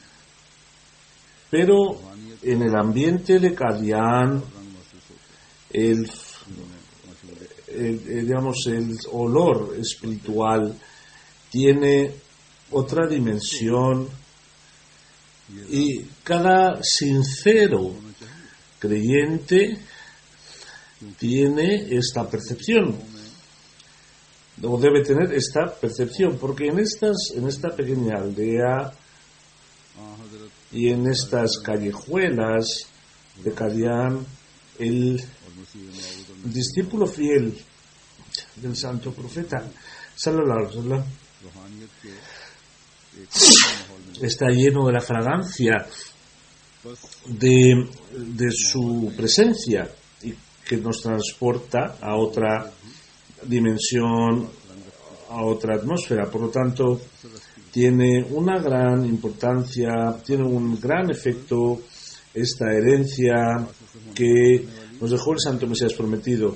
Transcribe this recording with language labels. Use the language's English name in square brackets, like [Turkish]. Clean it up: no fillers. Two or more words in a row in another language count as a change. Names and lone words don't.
[Spanish] pero en el ambiente de Qadian el olor espiritual tiene otra dimensión, y cada sincero creyente tiene esta percepción, o debe tener esta percepción, porque en esta pequeña aldea y en estas callejuelas de Qadian, el discípulo fiel del Santo Profeta [Arabic] صلى الله عليه وسلم [Spanish] está lleno de la fragancia de su presencia, y que nos transporta a otra dimensión, a otra atmósfera. Por lo tanto, tiene una gran importancia, tiene un gran efecto esta herencia que nos dejó el Santo Mesías prometido.